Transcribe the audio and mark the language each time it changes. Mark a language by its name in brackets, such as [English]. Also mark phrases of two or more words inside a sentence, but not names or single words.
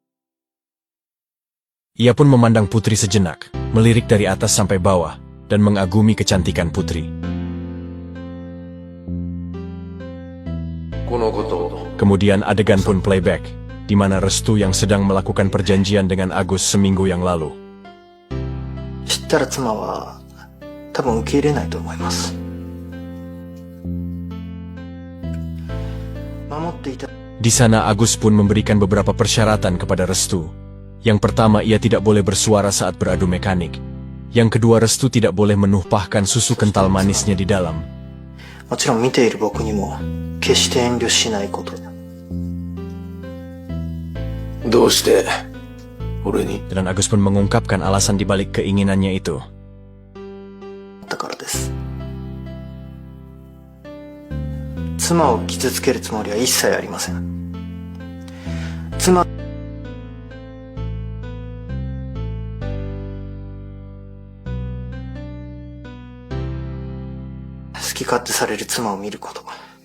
[Indonesian] Ia pun memandang Putri sejenak, melirik dari atas sampai bawah, dan mengagumi kecantikan Putri. Kemudian adegan pun playback, di mana Restu yang sedang melakukan perjanjian dengan Agus seminggu yang lalu. [Japanese] 知ったら妻は多分受け入れないと思います。守っていた。 [Indonesian] Di sana Agus pun memberikan beberapa persyaratan kepada Restu. Yang pertama, ia tidak boleh bersuara saat beradu mekanik. Yang kedua, Restu tidak boleh menumpahkan susu kental manisnya di dalam. [Japanese] もちろん見ている僕にも決して遠慮しないこと。どうして俺に？ [Indonesian] Dan Agus pun mengungkapkan alasan dibalik keinginannya itu. [Japanese] だからです。妻を傷つけるつもりは一切ありません。妻、好き勝手される妻を見ること。